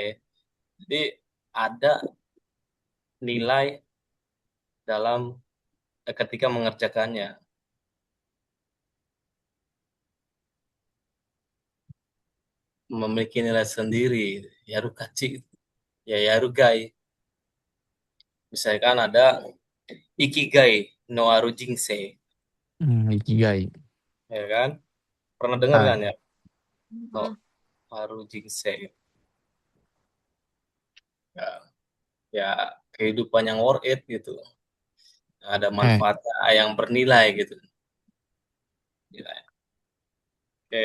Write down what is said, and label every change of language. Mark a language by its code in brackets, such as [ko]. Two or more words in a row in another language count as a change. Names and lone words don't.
[id] Jadi ada nilai dalam ketika mengerjakannya. Memiliki nilai sendiri. [ja] やる価値. Ya やるがい. [id] Misalkan ada [ja] 生きがいのある人生. うん、生きがい。 [id] Ya kan? Pernah dengar [ja] はい。 [id] kan ya? No ah, [ja] ある人生. [id] Ya, ya kehidupan yang [en] worth it [id] gitu. Ada [ja] はい。 [id] manfaatnya yang bernilai gitu. Nilai. Oke.